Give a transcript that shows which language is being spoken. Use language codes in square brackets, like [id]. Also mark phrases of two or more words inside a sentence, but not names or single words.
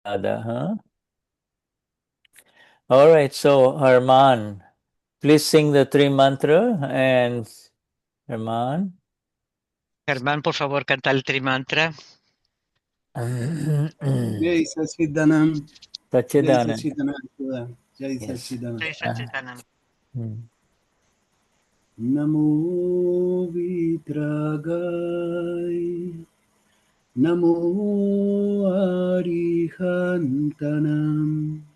[en] huh? All right, so Arman, please sing the three mantra and Arman. [es] Germán, por favor, canta el Trimantra. [hi] Jai Sachidanam. Jai Sachidanand. Sachidanam. Jai [en] Yes. [hi] Sachidanam. Jai Sachidanand. [pra] Namo Vitragai. Namo Arihantanam.